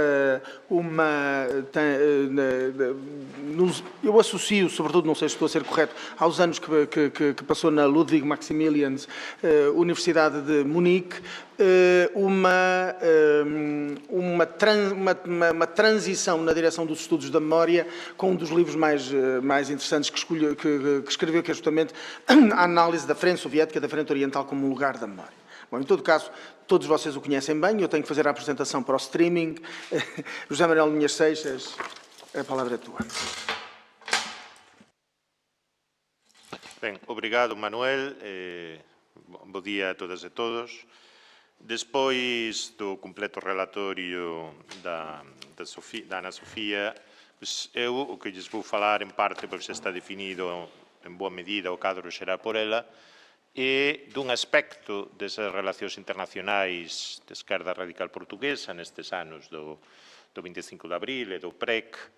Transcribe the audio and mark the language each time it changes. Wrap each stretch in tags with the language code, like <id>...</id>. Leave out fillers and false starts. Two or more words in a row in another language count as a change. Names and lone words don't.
<pt>eu associo, sobretudo, não sei se estou a ser correto, aos anos que passou na Ludwig Maximilians Universidade de Munique, uma transição na direção dos estudos da memória, com um dos livros mais interessantes que escreveu, que é justamente a análise da frente soviética, da frente oriental como lugar da memória. Bom, em todo caso, todos vocês o conhecem bem, eu tenho que fazer a apresentação para o streaming. José Manuel Linhas Seixas, a palavra é tua.</pt> <gl>Ben, obrigado, Manuel. Bo día a todas e todos. Despois do completo relatorio da Ana Sofía, eu o que lles vou falar en parte, porque xa está definido en boa medida o cadro xeral por ela, e dun aspecto desas relacións internacionais de esquerda radical portuguesa nestes anos do 25 de abril e do PREC,</gl>